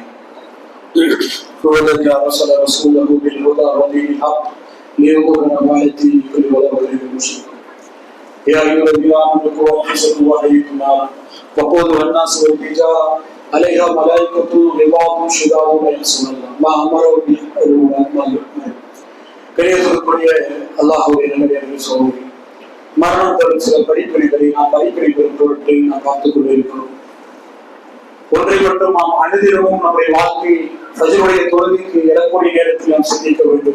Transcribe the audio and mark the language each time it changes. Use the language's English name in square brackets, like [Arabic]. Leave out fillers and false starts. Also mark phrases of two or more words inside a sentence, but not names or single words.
[Arabic] هو الذي أرسل رسوله بالهدى ودين الحق ليظهره على الدين كله ولو كره المشركون. يا أيها الذين آمنوا قوا أنفسكم وأهليكم نارا وقودها الناس والحجارة عليها ملائكة غلاظ شداد لا يعصون الله ما أمره به وما يؤمرون. [Tamil] கணியத்திற்குரிய அல்லாஹ்வுடைய நல்லடியார்களே சகோதரர்களே, மரணம் தரும் சில படிப்பினைகளை நாம் படிப்பினை பெறும் பொருட்டை நாம் பார்த்துக் கொண்டிருக்கிறோம். ஒன்றை மட்டும் நாம் அனுதினமும் நம்முடைய வாழ்க்கையை ஃபஜ்ருடைய தொழுகைக்கு எழக்கூடிய நேரத்தில் நாம் சிந்திக்க வேண்டும்.